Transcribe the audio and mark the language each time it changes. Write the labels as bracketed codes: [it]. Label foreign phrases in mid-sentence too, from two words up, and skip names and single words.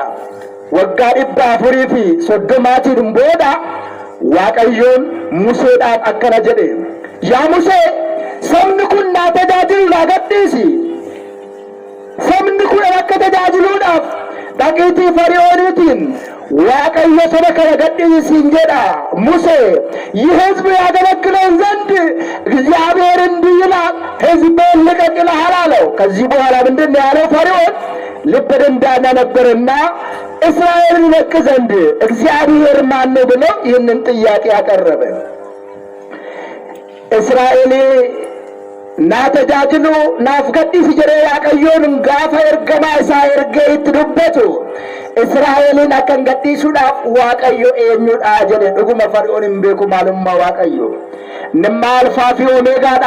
[om] Waggaa 430 booda Waaqayyoon Museedhaan akkana jedhe. Yaa Musee, sabni kun naa tajaajilu naa gadhiisi. Sabni kun akka tajaajiluudhaaf dhaqiitii Fari'ooniitiin Waaqayyo saba kana gadhiisiin jedha. [am] Musee ይህ ሕዝብ ያገለግለን ዘንድ እግዚአብሔር እንዲህ ይላል ሕዝቤን ልቀቅ ይልሃል አለው። ከዚህ በኋላ ምንድን ነው ያለው? ፈርዖን ልበ ደንዳና ነበርና እስራኤልን ይለቅ ዘንድ እግዚአብሔር ማን ነው ብሎ ይህንን ጥያቄ ያቀረበ። እስራኤል [om] naa tajaajilu naaf gadhiisi jedhee Waaqayyoon gaafa ergamaa isaa ergee itti dubbatu Israa'eliin akka gadhiisuudhaaf Waaqayyo eenyudha jedhe. Dhuguma Fari'oon hin beeku maalummaa Waaqayyo. Innimmaa alfaa fi omeegaadha.